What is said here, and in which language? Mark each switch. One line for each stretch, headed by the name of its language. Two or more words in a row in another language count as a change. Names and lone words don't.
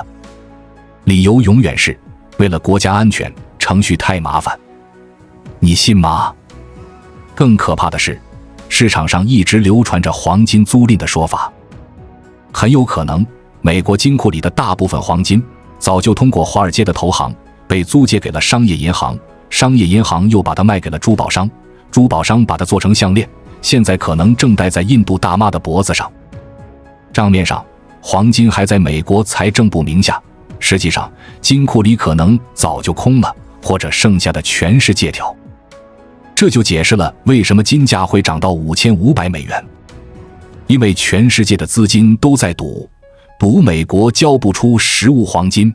Chinese: 理由永遠是為了國家安全，程序太麻煩。你信嗎？更可怕的是，市場上一直流傳着黄金租賃的說法。很有可能， 美國金庫裡的大部分黃金早就通過華爾街的投行被租借給了商業银行，商業银行又把它賣給了珠寶商，珠宝商把它做成项链，现在可能正戴在印度大媽的脖子上。账面上黄金还在美國財政部名下，實際上金庫裡可能早就空了，或者剩下的全是借條。這就解釋了為什麼金價會漲到5500美元，因為全世界的資金都在賭美國交不出實物黃金。